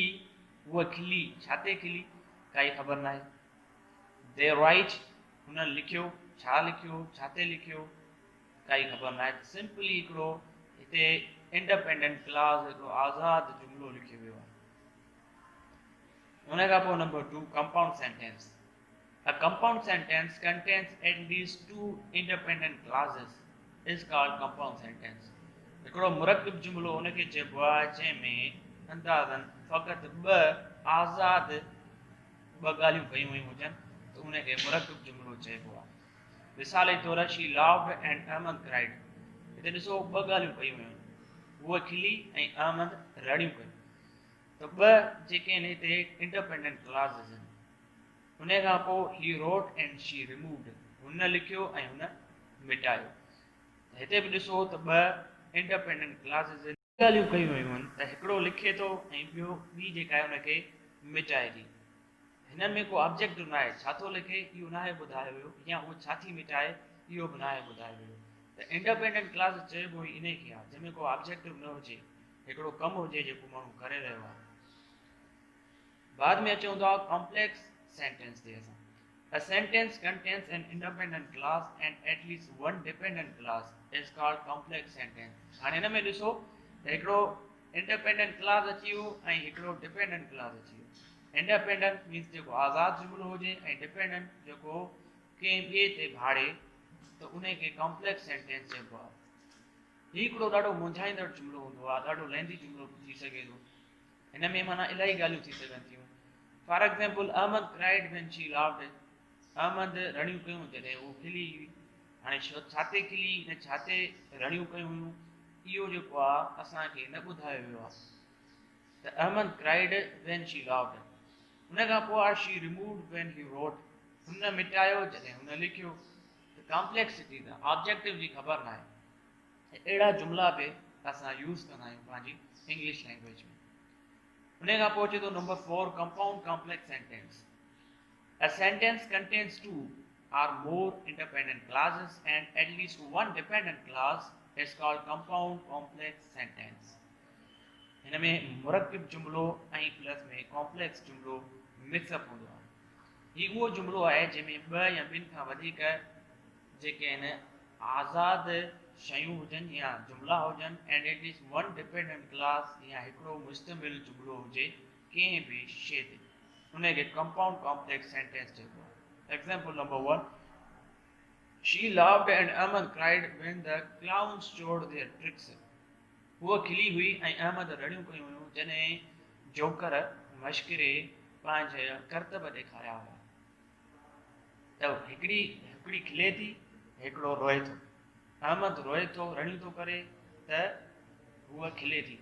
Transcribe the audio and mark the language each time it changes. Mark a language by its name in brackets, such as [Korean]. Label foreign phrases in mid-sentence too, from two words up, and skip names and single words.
[Sindhi] उहा खिली, छा ते खिली काई ख़बर न आहे। [English] they write, [Sindhi] हुननि लिखियो, छा लिखियो, छा ते लिखियो काई ख़बर न आहे। सिंपली हिकिड़ो हिते [English] independent clause, [Sindhi] हिकिड़ो आज़ादु जुमिलो लिखियो वियो आहे। उन खां पोइ नंबर 2 [English] compound sentence. A compound sentence contains at least two independent clauses is called compound sentence. [Sindhi] हिकिड़ो मुरकब जुमिलो उनखे चइबो आहे जंहिंमें अंदाज़न फ़क़ति ॿ आज़ाद ॿ ॻाल्हियूं कयूं वयूं हुजनि, त उनखे मुरकब जुमिलो चइबो आहे। मिसाल जे तौरु [English] she laughed and Ahmad cried. [Sindhi] हिते ॾिसो ॿ ॻाल्हियूं कयूं वयूं, उहा खिली ऐं अहमद रड़ियूं कयूं, त ॿ जेके आहिनि हिते [English] independent clauses [Sindhi] आहिनि। उन खां पोइ [English] he wrote and she removed, [Sindhi] हुन लिखियो ऐं हुन मिटायो। हिते बि ॾिसो त ॿ [English] independent clauses [Sindhi] ॻाल्हियूं कयूं वयूं आहिनि, त हिकिड़ो लिखे थो ऐं ॿी जेका आहे हुनखे मिटाए थी। हिन में को ऑब्जेक्टिव न आहे, छा थो लिखे इहो न आहे ॿुधायो वियो, या उहो छा थी मिटाए इहो बि न आहे ॿुधायो वियो। त [English] independent clause [Sindhi] चइबो ई इन खे आहे जंहिंमें को ऑब्जेक्टिव न हुजे, हिकिड़ो कमु हुजे जेको माण्हू करे रहियो आहे। बाद में अचूं था [English] complex sentence [Sindhi] ते असां। [English] A sentence contains an independent clause and at least one dependent clause is called complex sentence। [Sindhi] हाणे हिन में ॾिसो त हिकिड़ो [English] independent clause [Sindhi] अची वियो ऐं हिकिड़ो [English] dependent clause [Sindhi] अची वियो। [English] independent means [Sindhi] जेको आज़ादु जुमिलो हुजे ऐं डिपेंडेंट जेको कंहिं ॿिए ते भाड़े, त उन खे [English] complex sentence [Sindhi] चइबो आहे। हीउ हिकिड़ो ॾाढो मुंझाईंदड़ जुमिलो हूंदो आहे, ॾाढो लेंदी जुमिलो थी सघे थो। हिन में माना इलाही ॻाल्हियूं थी सघनि थियूं। [English] for example Ahmad cried when she loved. [Sindhi] अहमद रड़ियूं कयूं जॾहिं उहो खिली हुई। हाणे छा ते खिली ऐं छा ते रड़ियूं कयूं हुयूं इहो जेको आहे असांखे न ॿुधायो वियो आहे। [English] त Ahmad cried when she loved, [Sindhi] हुन खां पोइ आहे [English] she removed when he wrote, [Sindhi] हुन मिटायो जॾहिं हुन लिखियो। त कॉम्प्लेक्सिटी त ऑब्जेक्टिव जी ख़बर न आहे। अहिड़ा जुमिला बि असां यूज़ कंदा आहियूं पंहिंजी [English] English language [Sindhi] में। उन खां पोइ अचे थो नंबर 4 [English] compound complex sentence. A sentence contains two or more independent clauses and at least one dependent clause is called compound complex sentence। [Sindhi] हिन में मुरक्किब जुमिलो ऐं प्लस में कॉम्प्लेक्स जुमिलो मिक्सअप हूंदो आहे। हीउ उहो जुमिलो आहे जंहिंमें ॿ या ॿिनि खां वधीक जेके आहिनि आज़ादु शयूं हुजनि या जुमिला हुजनि [English] and at least one dependent clause [Sindhi] या हिकिड़ो मुश्तमिल जुमिलो हुजे कंहिं बि शइ ते, उनखे [English] compound complex sentence [Sindhi] चइबो आहे। [English] example number 1, she loved and Ahmad cried when the clowns showed their tricks. [Sindhi] उहा खिली हुई ऐं अहमद रड़ियूं कयूं हुयूं जॾहिं जोकर मश्किरे पंहिंजा करतब ॾेखारिया हुआ। त हिकिड़ी खिले थी, हिकिड़ो रोए थो। अहमद रोए थो, रड़ियूं थो करे, त हूअ खिले थी।